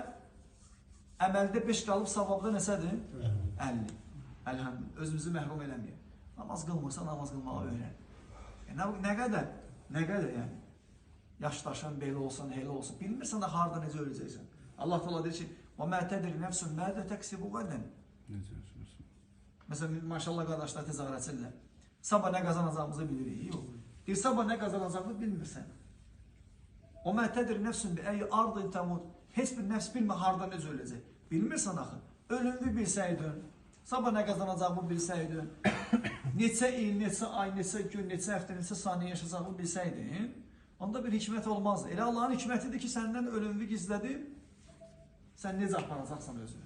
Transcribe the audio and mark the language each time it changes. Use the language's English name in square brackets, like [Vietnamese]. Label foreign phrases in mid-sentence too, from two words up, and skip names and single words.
[Azerbaijani] Əməldə 5 qalıb, savabda nəsədir? 50. Əlhamdülillah, özümüzü məhrum eləməyək. Namaz qılmırsa, namaz qılmağı öyrən. Nə qədər yəni? Yaşdaşın, belə olsan, elə olsun. Bilmirsən də harada necə öləcəksən. Allah Teala deyir ki, [Arabic] وَمَا تَدْرِ نَفْسٌ مَاذَا تَكْسِبُ غَدًا. [Azerbaijani] Məsələn, maşallah qardaşlar tezahür etsinlər. Sabah nə qazanacağımızı bilirik. Yox. Deyir, sabah nə qazanacağımızı bilmirsən. [Arabic] وَمَا تَدْرِ نَفْسٌ بِأَيِّ أَرْضٍ تَمُوتُ. [Azerbaijani] Heç bir nəfs bilmə harada necə öləcək. Bilmirsən axı. Ölümü bilsəydin, sabah nə qazanacağımı bilsəydin, neçə il, neçə ay, neçə gün, neçə həftə, neçə saniyə yaşayacağımı bilsəydin, onda bir hikmət olmazdı. Elə Allahın hikmətidir ki, səndən ölümü gizlədib, sən necə aparacaqsan özünü.